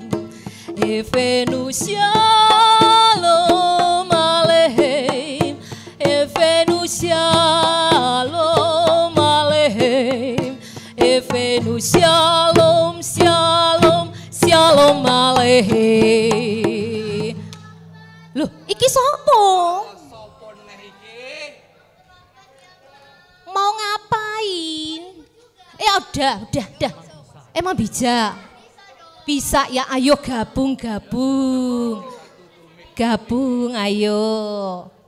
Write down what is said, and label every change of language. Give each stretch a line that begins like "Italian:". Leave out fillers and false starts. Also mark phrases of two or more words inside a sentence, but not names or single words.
Hebrew: הבאנו שלום עליכם. הבאנו שלום עליכם. הבאנו שלום, שלום, שלום עליכם.
Javanese: Loh, iki sopo?
Indonesian: Mau ngapain? Udah. Emang bisa? Bisa ya, ayo gabung. Gabung, ayo.